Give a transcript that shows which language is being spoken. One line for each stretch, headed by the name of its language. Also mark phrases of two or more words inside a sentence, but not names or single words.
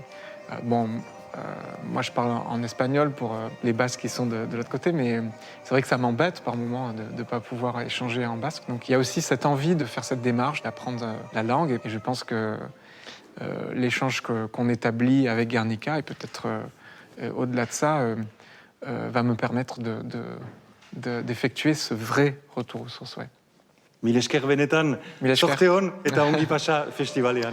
French: moi, je parle en espagnol pour les Basques qui sont de l'autre côté, mais c'est vrai que ça m'embête par moments de ne pas pouvoir échanger en basque. Donc il y a aussi cette envie de faire cette démarche, d'apprendre la langue. Et je pense que l'échange qu'on établit avec Guernica, et peut-être au-delà de ça, va me permettre d'effectuer ce vrai retour aux sources. Ouais.
Basque: Mil esker benetan, sorte hon eta ongi pasa festivalean.